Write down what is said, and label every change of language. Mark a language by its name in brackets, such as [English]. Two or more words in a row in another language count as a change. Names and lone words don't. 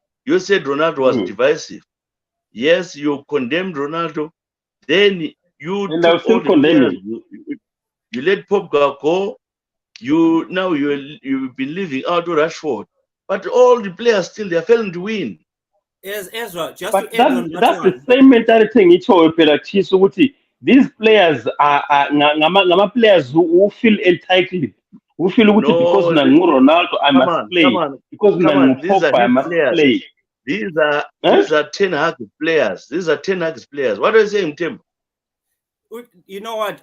[English] You said Ronaldo was divisive. Yes, you condemned Ronaldo. Then you and I'll still condemn him. You let Pogba go. You've been leaving out Rashford, but all the players still they're failing to win. Yes, Ezra, just But to add on that that's the one. same mentality [North Ndebele] ngitsho phela Tshisa ukuthi [English] these players are ngama players who feel entitled, who feel ukuthi because No, mina Ronaldo I come must on, come play, on, because come [North Ndebele] mina [English] on. These are Pogba I his must players. play. These are Huh? these are Ten Hag players. These are Ten Hag players. What are you saying, Tim? You know what?